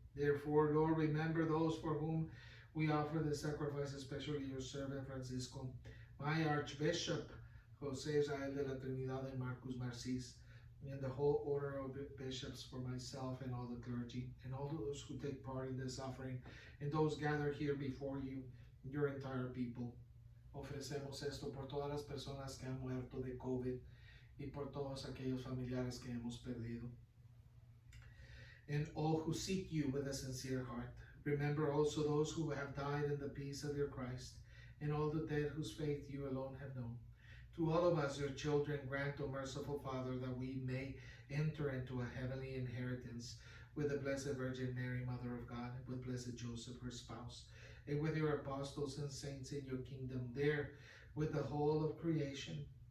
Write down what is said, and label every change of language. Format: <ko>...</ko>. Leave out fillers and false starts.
<en>Therefore, Lord, remember those for whom we offer the sacrifice, especially your servant Francisco, my Archbishop Jose Israel de la Trinidad and Marcus Marcis, and the whole order of bishops, for myself and all the clergy, and all those who take part in this offering, and those gathered here before you, your entire people.</en> <es>Ofrecemos esto por todas las personas que han muerto de COVID y por todos aquellos familiares que hemos perdido,</es> <en>and all who seek you with a sincere heart. Remember also those who have died in the peace of your Christ, and all the dead whose faith you alone have known. To all of us, your children, grant, O merciful Father, that we may enter into a heavenly inheritance with the Blessed Virgin Mary, Mother of God, and with Blessed Joseph, her spouse, and with your apostles and saints in your kingdom, there with the whole of creation.</en>